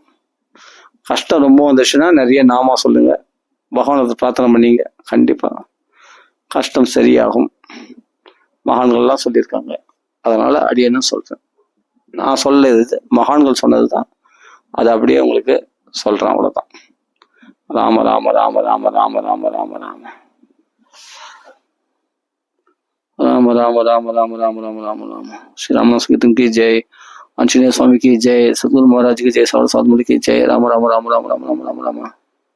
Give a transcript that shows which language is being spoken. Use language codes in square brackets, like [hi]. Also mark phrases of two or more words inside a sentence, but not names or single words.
[ta] கஷ்டம் ரொம்ப வந்துச்சுன்னா நிறைய நாமா சொல்லுங்க, பகவானத்தை பிரார்த்தனை பண்ணீங்க, கண்டிப்பா கஷ்டம் சரியாகும். மகான்கள்லாம் சொல்லியிருக்காங்க. அதனால அடியேன்னு சொல்றேன். நான் சொல்லுது மகான்கள் சொன்னதுதான், அது அப்படியே உங்களுக்கு சொல்றேன், அவ்வளவுதான். ராம ராம ராம ராம ராம ராம ராம ராம ராம ராம ராம ராம ராம ராம ராம ராம. [hi] श्री राम संकीर्तन की जय, आंजनेय स्वामी की जय, सदगुरु महाराज की जय, साधु की जय. राम राम राम राम राम राम राम राम।